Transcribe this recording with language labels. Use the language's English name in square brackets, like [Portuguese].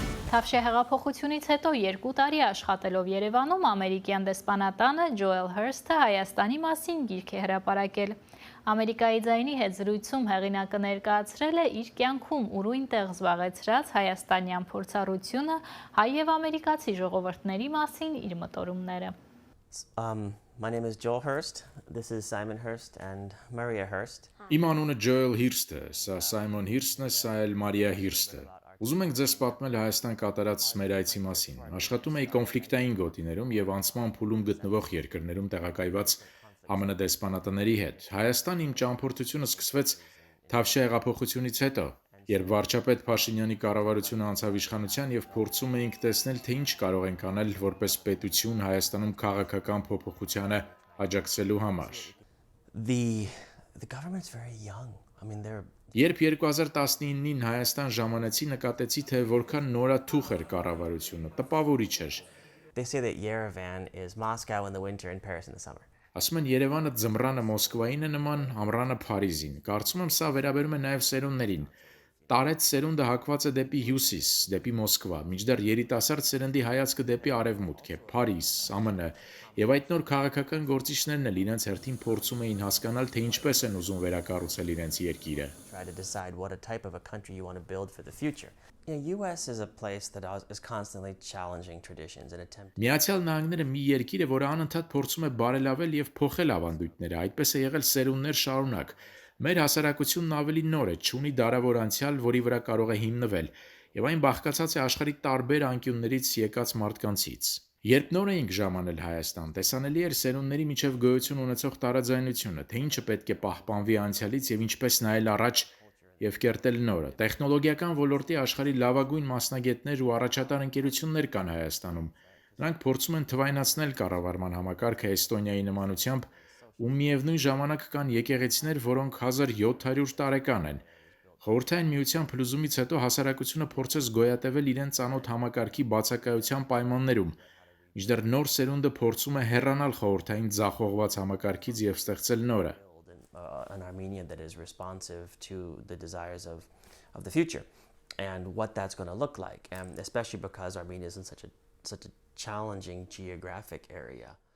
[Armenian] Թավշյա հեղափոխությունից հետո 2 տարի աշխատելով Երևանում ամերիկյան դեսպանատանը Ջոել Հիրսթը Հայաստանի մասին գիրք է հրապարակել։ Ամերիկայի Ձայնի հետ զրույցում հեղինակը ներկայացրել է իր կյանքում ուրույն տեղ զբաղեցրած հայաստանյան փորձառությունը հայ և ամերիկացի ժողովուրդների մասին իր մտորումները։ [English] My name is Ջոել Հիրսթ. This is Simon Hurst and Maria Hurst. [Armenian] Իմ անունը Ջոել Հիրսթ է, սա Սայմոն Հիրսթն է, սա էլ Մարիա Հիրսթը։ Ուզում ենք ձեզ պատմել Հայաստան կատարած մեր այցի մասին։ Աշխատում էի կոնֆլիկտային գոտիներում եւ անցման փուլում գտնվող երկրներում տեղակայված ԱՄՆ դեսպանատների հետ։ Հայաստան իմ ճամփորդությունը սկսվեց Թավշյա հեղափոխությունից հետո, երբ վարչապետ Փաշինյանի կառավարությունը անցավ իշխանության եւ փորձում էինք տեսնել, թե ինչ կարող ենք անել որպես պետություն Հայաստանում քաղաքական փոփոխությանը աջակցելու համար։ [English] The government's very young. I mean they're [Armenian] Երբ 2019-ին Հայաստան ժամանեցի, նկատեցի, թե որքան նորաթուխ էր կառավարությունը, տպավորիչ էր։ [English] They say that Yerevan is Moscow in the winter and Paris in the summer. [Armenian] Ասում են Երևանը ձմռանը Մոսկվային է նման, ամռանը Փարիզին։ Կարծում եմ սա վերաբերում է նաև սերունդներին։ Տարեց սերունդը հակված է դեպի հյուսիս, դեպի Մոսկվա, մինչդեռ երիտասարդ սերնդի հայացքը դեպի արևմուտք է, Փարիզ, ԱՄՆ, եւ այդ նոր քաղաքական գործիչներն էլ իրենց հերթին փորձում էին հասկանալ, թե ինչպես են ուզում վերակառուցել իրենց երկիրը։ [English] Try to decide what a type of a country you want to build for the future. US is a place that is constantly challenging traditions and attempting. [Armenian] Միացյալ Նահանգները մի երկիր է, որը անընդհատ փորձում է բարելավել եւ փոխել ավանդույթները, այդպես է եղել սերունդներ շարունակ։ Մեր հասարակությունն ավելի նոր է, չունի դարավոր անցյալ, որի վրա կարող է հիմնվել, եւ այն բաղկացած է աշխարհի տարբեր անկյուններից եկած մարդկանցից։ Երբ նոր էինք ժամանել Հայաստան, տեսանելի էր սերունդների միջև գոյություն ունեցող տարաձայնությունը, թե ինչը պետք է պահպանվի անցյալից եւ ինչպես նայել առաջ եւ կերտել նորը։ Տեխնոլոգիական ոլորտի աշխարհի լավագույն մասնագետներ ու առաջատար ընկերություններ կան Հայաստանում։ Նրանք փորձում են թվայնացնել կառավարման համակարգը Էստոնիայի նմանությամբ, ու միևնույն ժամանակ կան եկեղեցիներ, որոնք 1700 տարեկան են։ Խորհրդային միության փլուզումից հետո հասարակությունը փորձեց գոյատևել իրեն ծանոթ համակարգի բացակայության պայմաններում, մինչդեռ նոր սերունդը փորձում է հեռանալ խորհրդային ձախողված համակարգից եւ ստեղծել նորը։ [English] An Armenian that is responsive to the desires of the future and what that's going to look like, and especially because Armenia is in such a challenging geographic area.